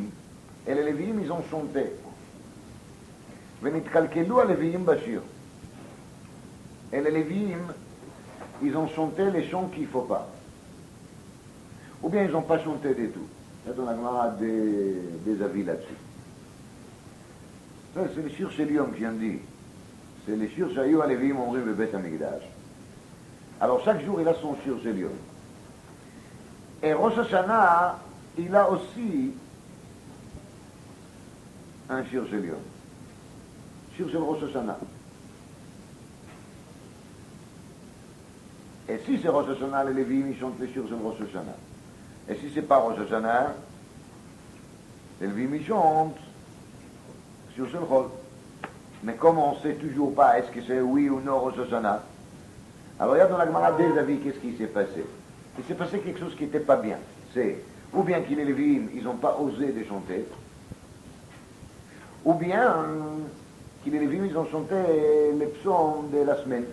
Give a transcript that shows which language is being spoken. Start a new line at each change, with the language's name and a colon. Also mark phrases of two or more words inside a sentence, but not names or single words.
French: Et les Lévi'im, ils ont chanté.
Hebrew: ונתקלקלו הלויים בשיר.
French: Et les Lévi'im, ils ont chanté les chants qu'il ne faut pas. Ou bien ils n'ont pas chanté du tout. Il y a dans la Gemara des avis là-dessus. C'est le
Hebrew: שיר של יום
French: qui en dit. C'est le
Hebrew: שיר שהיו הלויים אומרים בבית המקדש.
French: Alors chaque jour, il a son
Hebrew: שיר של יום.
French: Et Rosh Hashanah, il a aussi un
Hebrew: שיר של יום. שיר של ראש השנה.
French: Et si c'est Rosh Hashanah, les Lévi'im, ils chantent les
Hebrew: שיר של ראש השנה.
French: Et si c'est pas Rosh Hashanah, les Lévi'im, ils chantent
Hebrew: שיר של חול.
French: Mais comme on ne sait toujours pas est-ce que c'est oui ou non Rosh Hashanah, alors il y a dans la Gemara des avis, qu'est-ce qui s'est passé? Il s'est passé quelque chose qui n'était pas bien. C'est ou bien que les Lévi'im, ils n'ont pas osé de chanter, ou bien que les Lévi'im, ils ont chanté les psaumes de la semaine.